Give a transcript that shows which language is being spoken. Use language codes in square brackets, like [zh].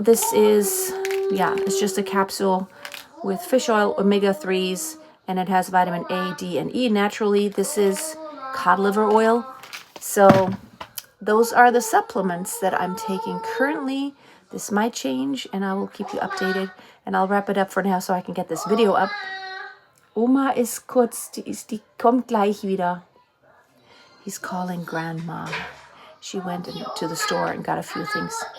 [en] This is, it's just a capsule with fish oil, omega-3s, and it has vitamin A, D, and E naturally. This is cod liver oil. So those are the supplements that I'm taking currently. This might change, and I will keep you updated. And I'll wrap it up for now so I can get this video up. [de] Oma ist kurz, die kommt gleich wieder. [en] He's calling grandma. She went to the store and got a few things.